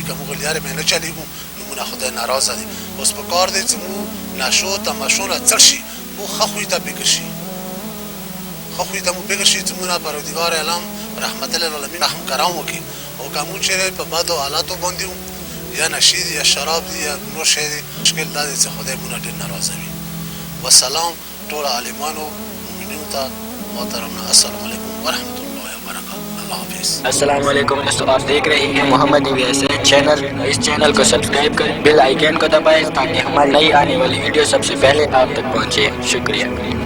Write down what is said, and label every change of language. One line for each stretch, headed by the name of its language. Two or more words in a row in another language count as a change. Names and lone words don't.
Pashto: که موږ لارې باندې نه چلیږو نو مو نه خدای ناراضه دی. اوس په کار دی چې مو نشو تماشو نه څړ شي، مو ښه خوی ته فکر شي، ښه خوی ته مو فکر شي چې مو نه پروردګار عالم رحمت للعالمین رحم کرام وکړي. او که مو چېرې په بدو حالاتو باندې وو، یا نشې دي یا شراب دي یا نور شی دی، مشکل دا دی چې خدای مو نه ډېر ناراضه وي. وسلام ټولو عالمانو مؤمنینو ته محترمنا،
Arabic: السلام علیکم ورحمۃ اللہ وبرکاتہ.
Pashto: اللہ حافظ.
Urdu: السلام علیکم دوستوں، آپ دیکھ رہے ہیں محمد ویسے چینل. اس چینل کو سبسکرائب کریں،
English: bell icon
Urdu: کو دبائیں تاکہ ہماری نئی آنے والی ویڈیو سب سے پہلے آپ تک پہنچے. شکریہ.